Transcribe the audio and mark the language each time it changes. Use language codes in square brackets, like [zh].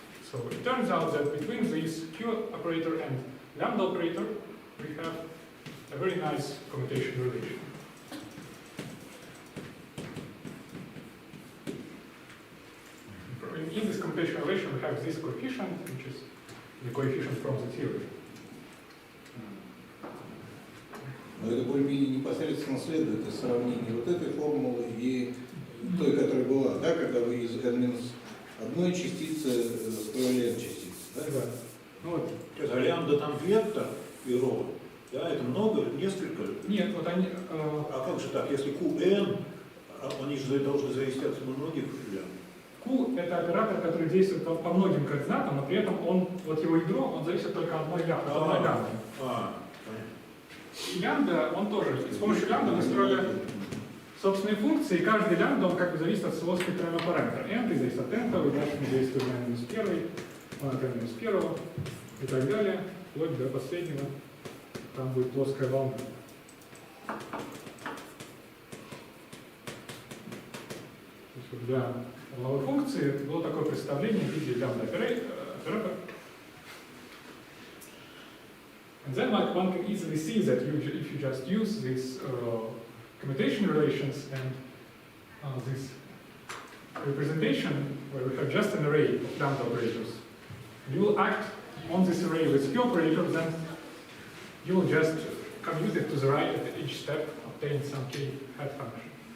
[en] So it turns out that between this Q-operator and lambda operator, we have a very nice commutation relation. In this commutation relation, we have this coefficient, which is the coefficient from the theory. [ru] Но это более-менее непосредственно следует из сравнения вот этой формулы и той, которая была, да, когда вы из n-1 частицы строили n-частицы. Да? Да. Ну, вот. А лямбда там вектор и ρ, да, это много, несколько? Нет, вот они... А как же так, если qn, они же должны зависеть от многих лямбд? Q — это оператор, который действует по многим координатам, но при этом он, вот его ядро, он зависит только от одной лямбды. И лямбда, он тоже. И с помощью лямбда мы строили собственные функции, и каждый лямбда, он как бы зависит от своего спектрального параметра. n зависит от n, и дальше мы действуем на минус 1, на минус 1 и так далее, вплоть до последнего. Там будет плоская волна. Для волновой функции было такое представление в виде лямбда-оператора. [en] And then one can easily see that if you just use these commutation relations and this representation where we have just an array of lambda operators, you will act on this array with Q-operators, then you will just commute it to the right at each step, obtain some k hat function.